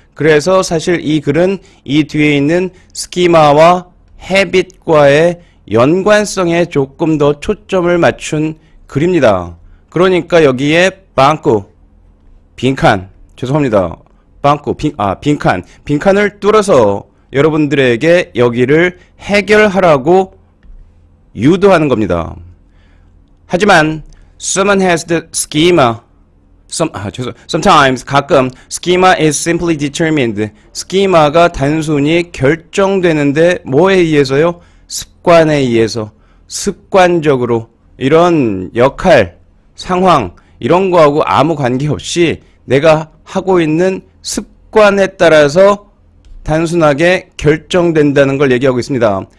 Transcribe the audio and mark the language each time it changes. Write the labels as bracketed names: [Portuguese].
[Korean] 그래서 사실 이 글은 이 뒤에 있는 스키마와 헤빗과의 연관성에 조금 더 초점을 맞춘 글입니다. 그러니까 여기에 빈칸, 죄송합니다. 빈칸을 뚫어서 여러분들에게 여기를 해결하라고 유도하는 겁니다. 하지만 [English] someone has the schema. Sometimes, [Korean] 가끔 [English] schema is simply determined. [Korean] 스키마가 단순히 결정되는데 뭐에 의해서요? 습관에 의해서, 습관적으로 이런 역할, 상황 이런 거하고 아무 관계없이 내가 하고 있는 습관에 따라서 단순하게 결정된다는 걸 얘기하고 있습니다.